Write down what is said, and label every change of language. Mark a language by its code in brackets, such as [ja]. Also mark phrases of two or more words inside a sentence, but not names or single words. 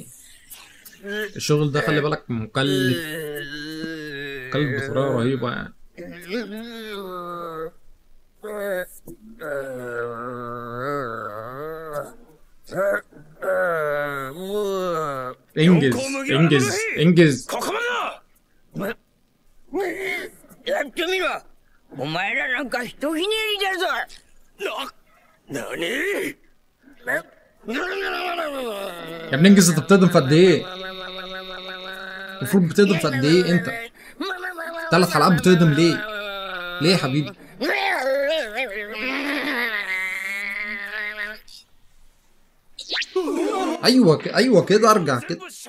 [ar] الشغل ده خلي بالك مكلف بطريقه رهيبه يعني. انجز انجز انجز. [ja] やってみろ。お前らなんかひとひねりだぞ。なに？ [ar] يا ابني انجز، انت بتهضم في قد ايه؟ المفروض بتهضم في قد ايه انت؟ 3 حلقات بتهضم ليه؟ ليه يا حبيبي؟ ايوه كده، ارجع كده.